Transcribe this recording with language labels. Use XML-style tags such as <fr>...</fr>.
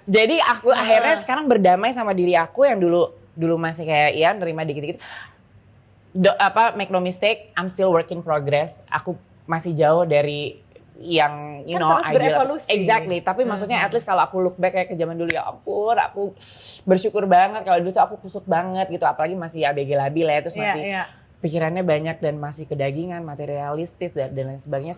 <id>Jadi aku akhirnya sekarang berdamai sama diri aku yang dulu masih kayak nerima dikit-dikit.</id> <en>Make no mistake, I'm still work in progress.</en> <id>Aku masih jauh dari yang terus berevolusi. Exactly. Tapi maksudnya</id> <en>at least</en> <id>kalau aku</id> <en>look back</en> <id>kayak ke zaman dulu, ya ampun, aku bersyukur banget. Kalau dulu tuh aku kusut banget gitu, apalagi masih ABG labil ya, terus masih pikirannya banyak dan masih kedagingan, materialistis dan lain sebagainya.</id>